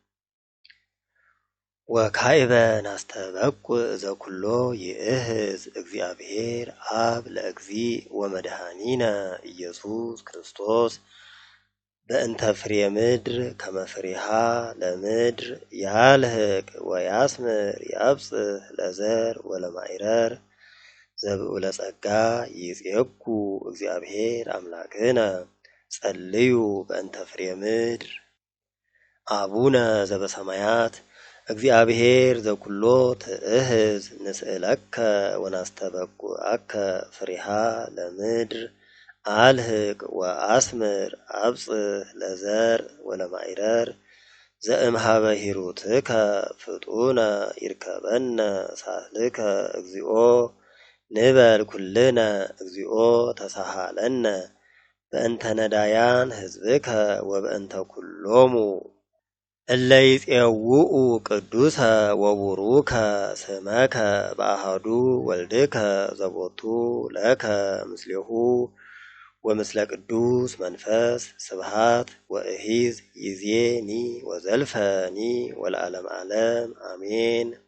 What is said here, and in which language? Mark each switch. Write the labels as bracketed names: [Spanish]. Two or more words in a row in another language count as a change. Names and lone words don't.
[Geez] ወካዕበ ናስተበቁዕ ዘኩሎ ይእህዝ እግዚአብሔር አብ ለእግዚእ ወመድኃኒነ ኢየሱስ ክርስቶስ በእንተ ፍሬ ምድር ከመ ፍሬሃ ለምድር ያልህቅ ወያስምር ያብጽሕ ለዘር ወለማዕረር ዘብዑለ ጸጋ ይጼጉ እግዚአብሔር አምላክነ ጸልዩ በእንተ ፍሬ ምድር። አቡነ ዘበሰማያት እግዚአብሔር ዘኩሎ ትእህዝ ንስእለከ ወናስተበቁዐከ ፍሬሃ ለምድር አልህቅ ወአስምር አብጽሕ ለዘር ወለማዕረር ዘእምኀበ ሂሩትከ ፍጡነ ይርከበነ ሳህልከ እግዚኦ ንበል ኩልነ እግዚኦ ተሳሃለነ። በእንተ ነዳያን ሕዝብከ ወበእንተ ኩሎሙ እለ ይጼውዑ ቅዱሰ ወቡሩከ ስመከ በአሐዱ ወልድከ ዘቦቱ ለከ ምስሌሁ ወምስለ ቅዱስ መንፈስ ስብሐት ወእሂዝ ይእዜኒ ወዘልፈኒ ወለዓለመ ዓለም አሜን።